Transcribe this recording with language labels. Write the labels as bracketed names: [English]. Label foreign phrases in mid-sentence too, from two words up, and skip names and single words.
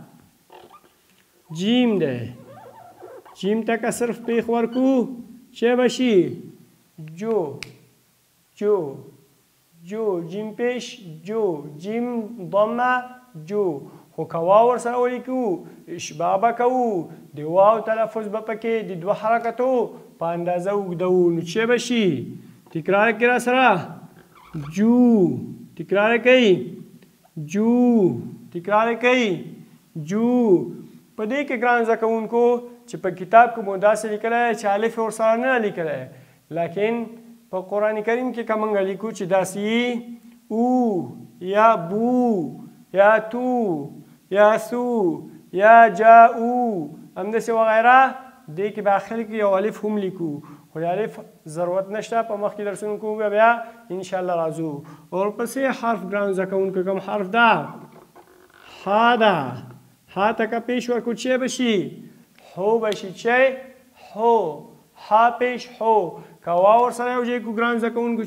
[Pashto] جیم دی جیم ته که صرف پیښ ورکو چې به شي جو جو جو جیم پیش جو جیم ضمه جو خو که واو ورسره ولیکو اشباع به کوو د واو تلفظ به پکې د دوه حرکتو په اندازه اوږدوو نو چې به شي تکرار کړئ راسره جو تکرار کړئ جو تکرار کړئ جو په دې کې ګران زده کوونکو چې په کتاب کې مو داسې لیکلی چې الف یې ورسره نه لیکلی لیکن په قرآن کریم کې که موږ لیکو چې داسې او یا بو یا تو یا سو یا جاؤ همداسې وغیره دې کې به آخر کې یو الف هم لیکو خو د الف ضرورت نشته په مخکې درسونو کې به بیا انشاءالله راځو ورپسې حرف ګران زده کوونکو کوم حرف ده ها ده ها ته که پیش ورکړو چې به شي حو به شي چې حو ها پیش حو که واو ورسره یو ځای کړو ګران زده کوونکو